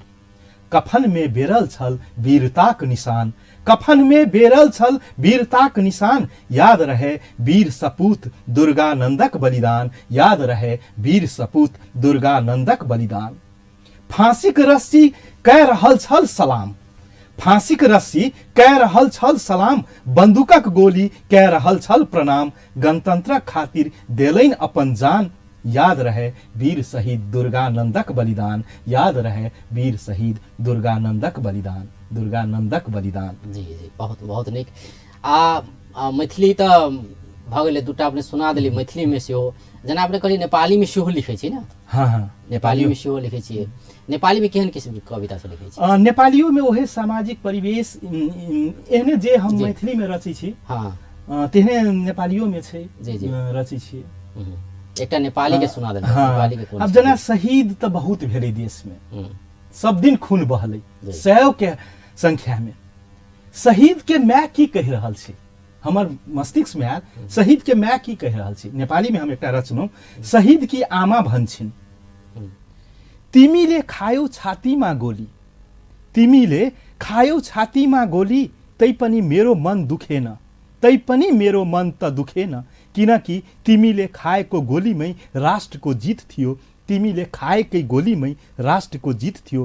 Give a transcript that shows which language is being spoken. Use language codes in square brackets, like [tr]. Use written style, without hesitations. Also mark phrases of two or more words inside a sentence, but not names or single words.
[mai] कफन में बेरल छल वीरताक निशान, कफन में बेरल छल वीरताक निशान, याद रहे वीर सपूत दुर्गानंदक बलिदान, याद रहे वीर सपूत दुर्गानंदक बलिदान। फांसीक रस्सी कह रहल छल सलाम, फांसीक रस्सी कह रहल छल सलाम, बंदूकक गोली कह रहल छल प्रणाम, गणतंत्रक खातिर देलनि अपन जान, याद रहे वीर शहीद दुर्गानंदक बलिदान, याद रहे वीर शहीद दुर्गानंदक बलिदान, दुर्गानंदक बलिदान। जी जी बहुत बहुत नीक। मैथिली तऽ भऽ गेलै, 2टा अपने सुना देली मैथिली में सेहो जेना अपने कहली नेपाली में सेहो लिखै छी ना? हाँ हाँ, नेपाली में सेहो लिखै छियै। नेपाली में केहन किसिम के कविता सब लिखै छी? नेपालियो में ओहे सामाजिक परिवेश एहने जे हम मैथिली में रचै छी, हाँ तेहने नेपालियो में छै जी जी रचै छी। एकटा नेपाली के सुना देबै। हाँ, नेपाली के कोन? अब जना शहीद तो बहुत भेलै देश में, सब दिन खून बहलै जी। 100 के संख्या में। शहीद के मैं की कह रहल छी, हमर मस्तिष्क में आयल, शहीद के मैं की कह रहल छी। नेपाली में हम एकटा रचलौं, [ne] शहीद की आमा भन्छिन्, तिमीले खायौ छातीमा गोली, तिमीले खायौ छातीमा गोली, तैपनि मेरो मन दुखेन, तैपनि मेरो मन त दुखेन, किनकि तिमीले खाएको गोलीमै राष्ट्रको जित थियो, तिमीले खाएकै गोलीमै राष्ट्रको जित थियो।